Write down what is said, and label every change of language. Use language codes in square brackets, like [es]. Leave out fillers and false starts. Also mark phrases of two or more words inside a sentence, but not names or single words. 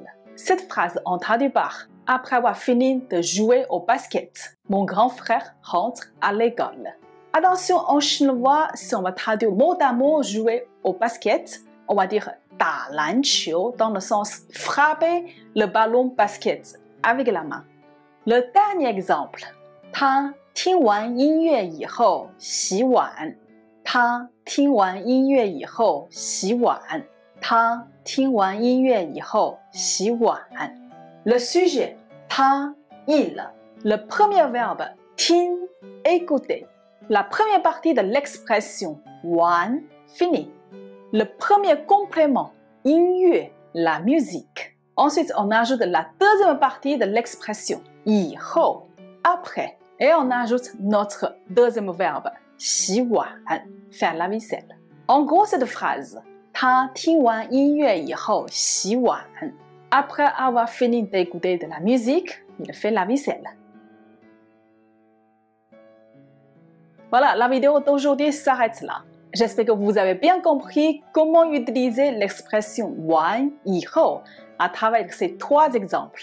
[fr] Cette phrase on traduit par après avoir fini de jouer au basket, mon grand frère rentre à l'école. Attention, en chinois, si on va traduire mot à mot jouer au basket, on va dire [zh] 打篮球 [fr] dans le sens frapper le ballon basket avec la main. Le dernier exemple, [zh] 他听完音乐以后洗碗。他听完音乐以后洗碗。他听完音乐以后洗碗。 [fr] Le sujet, [zh] 他 il. [fr] Le premier verbe, 听 écouter. La première partie de l'expression 玩 fini. Le premier complément, 音乐 la musique. Ensuite, on ajoute la deuxième partie de l'expression 以后 après. Et on ajoute notre deuxième verbe 洗碗 faire la vaisselle. En gros, cette phrase [zh] 他听完音乐以后洗碗。 [fr] Après avoir fini d'écouter de la musique, il fait la vaisselle. Voilà, la vidéo d'aujourd'hui s'arrête là. J'espère que vous avez bien compris comment utiliser l'expression [zh] 完以后 [fr] à travers ces trois exemples.